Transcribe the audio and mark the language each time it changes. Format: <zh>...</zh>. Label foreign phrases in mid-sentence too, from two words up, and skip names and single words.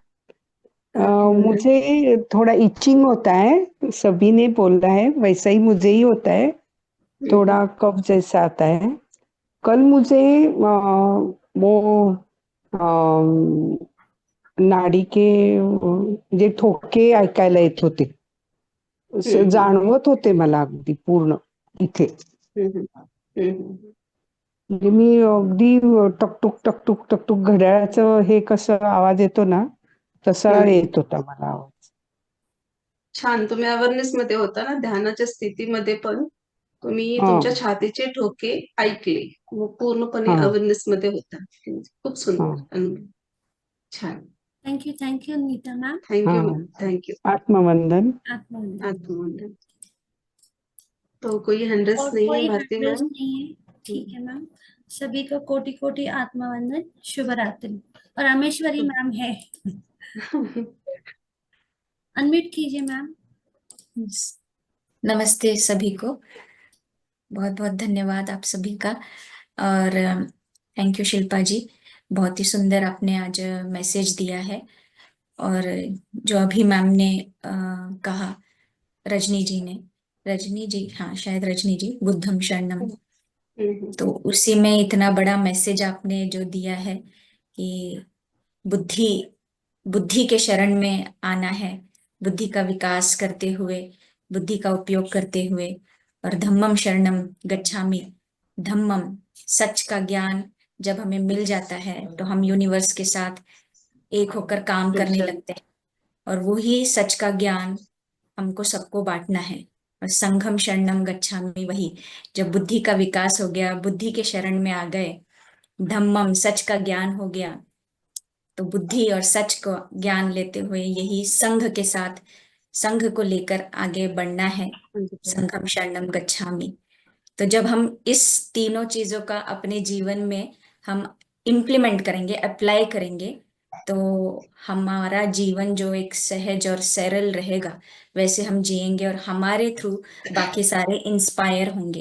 <hi>मुझे थोड़ा इचिंग होता है, सभी ने बोला है वैसा ही मुझे ही होता है, थोड़ा कफ जैसा आता है। कल मुझे वो</hi> <mr>नाडी के जे ठोके ऐकायला येत होते, जाणवत होते मला अगदी पूर्ण इथे। म्हणजे मी अगदी टकटुक टकटुक टकटुक घड्याळाचं हे कसं आवाज येतो ना, तसा येत होता मला आवाज। छान. तुम्ही अवेअरनेस मध्ये होता ना, ध्यानाच्या स्थितीमध्ये पण तुम्ही हा तुमच्या छातीचे ठोके ऐकले, मग पूर्णपणे हा अवेअरनेस मध्ये होता. खूप हा सुंदर अनुभव. छान.</mr> <en>thank you Neeta ma'am. थँक्यू</en> <hi>हाँ</hi> <en>ma'am. thank you.</en> <hi>आत्मवंदन। आत्मवंदन. आत्मवंदन. तो कोई हैंडल्स और नहीं है कोई भारती हैंडल्स मैम. नहीं है. ठीक है मैम. सभी को कोटि कोटि आत्मवंदन. शुभ रात्रि. और रामेश्वरी मैम है. अनम्यूट कीजिए मैम. नमस्ते सभी को, बहुत बहुत धन्यवाद आप सभी का। और</hi> <en>thank you</en> <hi>शिल्पा जी, बहुत ही सुंदर आपने आज मैसेज दिया है। और जो अभी मैम ने कहा, रजनी जी, हाँ शायद रजनी जी,</hi> <pi>बुद्धम शरणम,</pi> <hi>तो उसी में इतना बड़ा मैसेज आपने जो दिया है कि बुद्धि के शरण में आना है, बुद्धि का विकास करते हुए, बुद्धि का उपयोग करते हुए, और</hi> <pi>धम्मम शरणम गच्छामि,</pi> <hi>धम्मम सच का ज्ञान जब हमें मिल जाता है तो हम यूनिवर्स के साथ एक होकर काम करने लगते हैं, और वही सच का ज्ञान हमको सबको बांटना है।</hi> <pi>और संघम शरणम गच्छामि,</pi> <hi>वही जब बुद्धि का विकास हो गया, बुद्धि के शरण में आ गए, धम्मम सच का ज्ञान हो गया, तो बुद्धि और सच को ज्ञान लेते हुए यही संघ के साथ, संघ को लेकर आगे बढ़ना है।</hi> <pi>संघम शरणम गच्छामि।</pi> <hi>तो जब हम इस तीनों चीजों का अपने जीवन में हम इम्प्लीमेंट करेंगे, अप्लाई करेंगे, तो हमारा जीवन जो एक सहज और सरल रहेगा, वैसे हम जिएंगे और हमारे थ्रू बाकी सारे इंस्पायर होंगे।</hi>